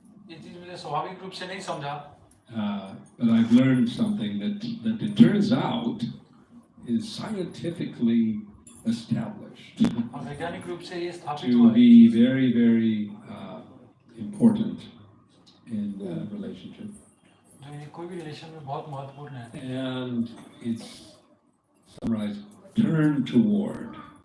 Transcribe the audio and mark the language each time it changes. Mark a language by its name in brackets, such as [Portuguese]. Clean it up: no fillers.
[Hindi] ये चीज मुझे स्वाभाविक रूप से नहीं समझा [English] but I've learned something that it turns out is scientifically established [Hindi] और वैज्ञानिक रूप से ये स्थापित [English] to [Hindi] हुआ है [English] be very, very important in relationship. [Hindi] जो ये कोई भी रिलेशन में बहुत महत्वपूर्ण है [English] And it's summarized, turn toward.